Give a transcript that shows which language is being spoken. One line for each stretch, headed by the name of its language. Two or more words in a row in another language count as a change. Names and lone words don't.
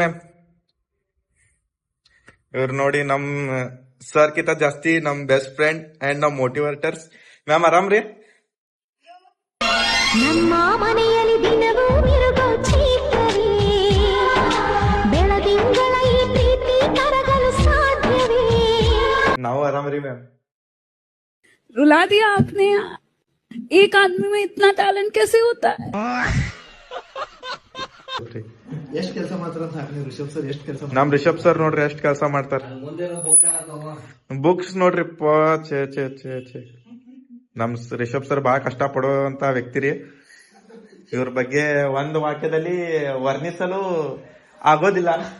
Kannada: ಮ್ಯಾಮ್ ಇವ್ರು ನೋಡಿ ನಮ್ ಸರ್ ಕಿಂತ ಜಾಸ್ತಿ ನಮ್
English: best friend and
Kannada: ನಮ್ ಮೋಟಿವೇಟರ್ಸ್. ಮ್ಯಾಮ್ ಆರಾಮ್ರಿ? ನಮ್ಮ ಮನೆಯಲ್ಲಿ ದಿನವೂ ಮಿರುಗೋ ಚೀಕರಿ, ಬೆಳದಿಂಗಳ ಈ ಪ್ರೀತಿ ಕರಗಲು ಸಾಧ್ಯವೇ? ನಾವು ಆರಾಮ್ರಿ ಮ್ಯಾಮ್.
Hindi: रुला दिया आपने. एक आदमी में इतना टैलेंट कैसे होता है?
Kannada: ಎಷ್ಟು ಕೆಲಸ ಮಾಡ್ತಾರ ರಿಷಬ್ ಸರ್? ಎಷ್ಟು ಕೆಲಸ ನಮ್ ರಿಷಬ್ ಸರ್ ನೋಡ್ರಿ ಎಷ್ಟ್ ಕೆಲಸ ಮಾಡ್ತಾರ. ಬುಕ್ಸ್ ನೋಡ್ರಿ ಛೇ ಛೇ ಛೇ ಛೇ. ನಮ್ ರಿಷಬ್ ಸರ್ ಬಹಳ ಕಷ್ಟ ಪಡುವಂತ ವ್ಯಕ್ತಿ ರೀ. ಇವ್ರ ಬಗ್ಗೆ ಒಂದು ವಾಕ್ಯದಲ್ಲಿ ವರ್ಣಿಸಲು ಆಗೋದಿಲ್ಲ.